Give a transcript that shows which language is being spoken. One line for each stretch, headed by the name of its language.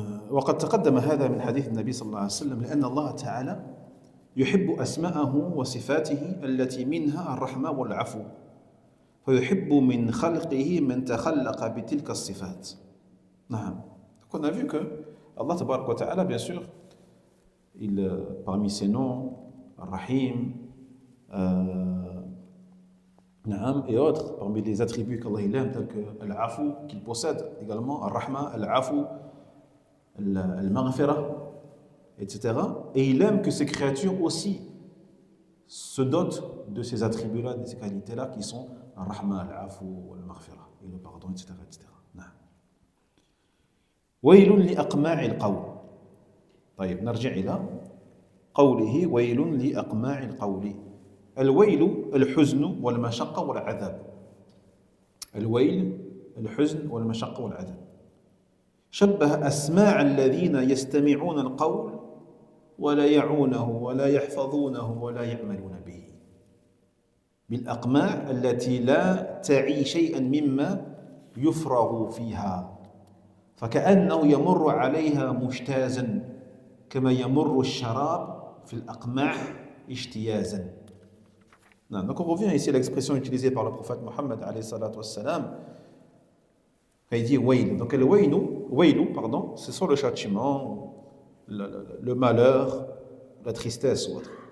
Arabic: وقد تقدم هذا من حديث النبي صلى الله عليه وسلم لأن الله تعالى يحب أسماءه وصفاته التي منها الرحمة والعفو فيحب من خلقه من تخلق بتلك الصفات. نعم.
French: Donc on a vu que Allah tabarak wa ta'ala, bien sûr, parmi ses noms, Ar-Rahim, Naam et autres, parmi les attributs qu'Allah aime, tels que Al-Afu, qu'il possède également, Ar-Rahma, Al-Afu, Al-Maghfira, etc. Et il aime que ces créatures aussi se dotent de ces attributs-là, de ces qualités-là qui sont Ar-Rahma, Al-Afu, Al-Maghfira, et le pardon, etc. etc.
Arabic: ويل لأقماع القول. طيب نرجع إلى قوله ويل لأقماع القول. الويل الحزن والمشقة والعذاب. الويل الحزن والمشقة والعذاب. شبه أسماع الذين يستمعون القول ولا يعونه ولا يحفظونه ولا يعملون به بالأقماع التي لا تعي شيئا مما يفرغ فيها فكأنه يمر عليها مجتازا كما يمر الشراب في الأقماع اجتيازا.
French: Donc on revient ici à l'expression utilisée par le prophète Mohammed alayhi salatu wassalam, quand il dit wayl. Donc le waylu, pardon, c'est soit le châtiment, le malheur, la tristesse ou autre.